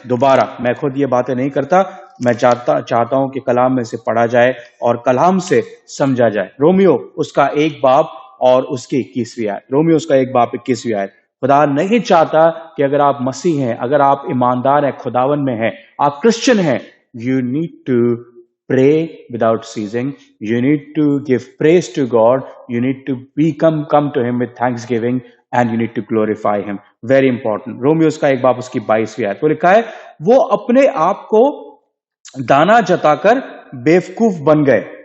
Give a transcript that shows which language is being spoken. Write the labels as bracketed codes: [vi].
[ur] دوبارہ میں خود یہ باتیں نہیں کرتا، میں چاہتا ہوں کہ کلام میں سے پڑھا جائے اور کلام سے سمجھا جائے. رومیو اس کا 1 باب اور اس کی 21ویں آیت. رومیو اس کا 1 باب 21ویں آیت. خدا نہیں چاہتا کہ اگر آپ مسیح ہیں، اگر آپ ایماندار ہیں، خداون میں ہیں، آپ کرسچن ہیں، [en] You need to pray without ceasing. You need to give praise to God. You need to come to him with thanksgiving and you need to glorify him. Very important. [ur] رومیوز کا 1 باب اس کی 22ویں آیت. وہ لکھا ہے وہ اپنے آپ کو دانا جتا کر بیوقوف بن گئے.